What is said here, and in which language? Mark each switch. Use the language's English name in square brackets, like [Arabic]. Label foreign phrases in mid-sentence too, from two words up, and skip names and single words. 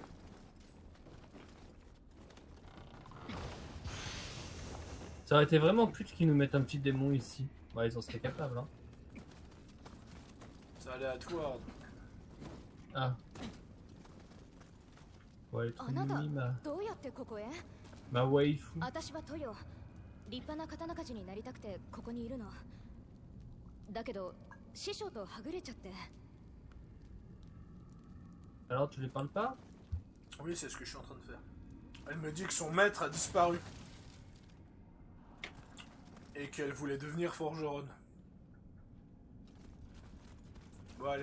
[French] Ça aurait été vraiment pute qu'ils nous mettent un petit démon ici. Ouais, ils en seraient capables, hein. C'est aléatoire. Ah. Ouais, les trucs mimi, ma [Japanese] どうやってここへ [French] waifu. [Japanese] 私はトヨ立派な刀鍛冶になりたくてここにいるのだけど師匠とはぐれちゃって [French] Alors, tu lui parles pas? Oui, c'est ce que je suis en train de faire. Elle me dit que son maître a disparu. Et qu'elle voulait devenir forgeronne. Bon, allez.